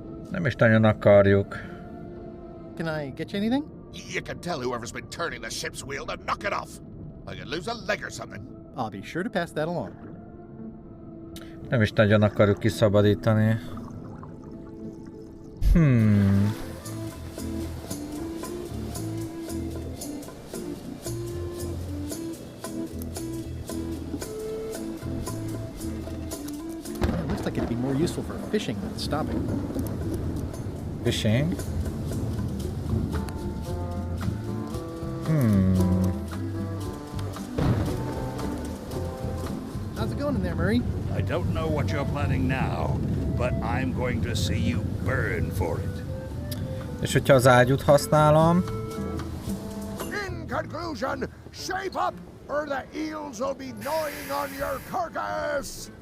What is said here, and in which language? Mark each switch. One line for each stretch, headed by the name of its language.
Hungarian: Nem is nagyon akarjuk.
English: Can I get you anything? You can tell whoever's been turning the ship's wheel to knock it off. I could lose a leg or something. I'll be sure to pass that along.
Hungarian: Nem is nagyon akarjuk kiszabadítani.
English: It looks like it'd be more useful for fishing than stopping. Fishing? How's it going in there, Murray? I don't know what you're planning now, but I'm going to see you burn for it.
Hungarian: És hogyha az ágyút használom?
English: In conclusion, shape up, or the eels will be gnawing on your carcass.